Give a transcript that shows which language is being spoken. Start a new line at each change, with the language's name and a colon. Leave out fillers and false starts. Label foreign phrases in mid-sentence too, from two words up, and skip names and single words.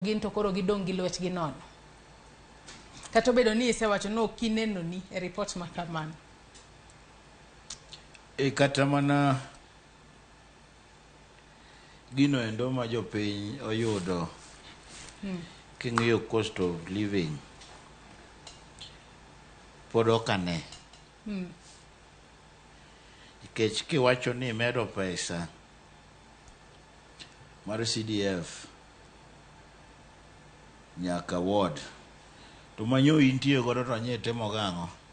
Luo (Kenya and Tanzania): gin to koro gidong gi lwetgi nono. Kata obedo ni isewacho no kineno ni e report ma kamano. Kata mana gino endo ma jopiny oyudo king'iyo
English: cost of living
Luo (Kenya and Tanzania): pod okane. Nikech kiwacho ni medo pesa mar CDF nyaka ward to manyo intie godo to nye temo gang'o.